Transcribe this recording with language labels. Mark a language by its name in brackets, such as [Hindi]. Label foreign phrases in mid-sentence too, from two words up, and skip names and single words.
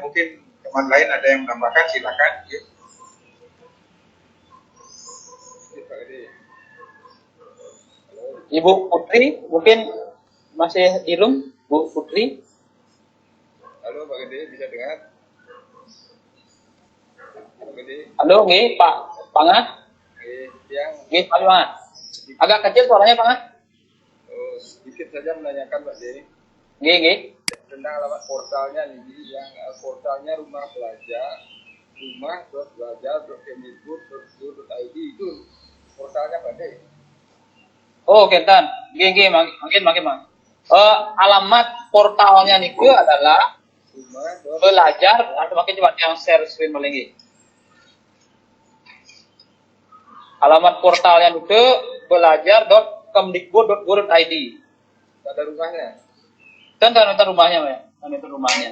[Indonesian] Mungkin teman lain ada yang menambahkan, silakan. Ibu Putri mungkin masih di room, Bu Putri. Halo Pak Gede, bisa dengar? Pak Gede. Halo, nggih Pak Pangah. Nggih Pak Pangah. Agak kecil suaranya Pangah. Sedikit saja menanyakan Pak Gede. Nggih. Tentang alamat portalnya nih, yang portalnya rumah belajar.kemdikbud.go.id itu portalnya Pak Gede. [Balinese] Oh, kentan. Nggih, makin. [Indonesian] Alamat portalnya niku adalah belajar, atau makin coba yang share screen boleh nggih. Alamat portalnya niku belajar.kemdikbud.go.id. Ada rumahnya. Kan rumahnya, ya. Itu rumahnya.